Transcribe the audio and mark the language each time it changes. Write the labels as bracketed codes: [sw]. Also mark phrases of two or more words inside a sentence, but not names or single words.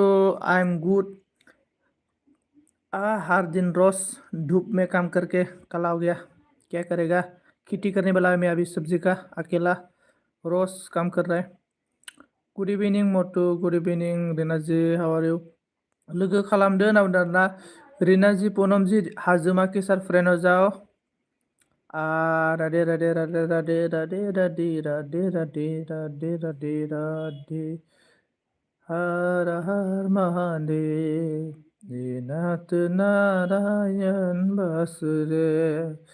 [en] I am good. [hi] हर दिन रोज धूप में काम करके काला हो गया, क्या करेगा। खेती करने वाला है मैं अभी, सब्जी का, अकेला रोज काम कर रहा है। [en] good evening Motu, good evening Rinaji, how are you? [brx] लोगो खालामदो ना रिनाजी पूनमजी हाजुमा केसार फ्रेन्ड [hi] हो जाओ। राधे राधे राधे राधे राधे राधे राधे राधे राधे राधे राधे। हर हर महादेव, नाथ नारायण वासुदेव।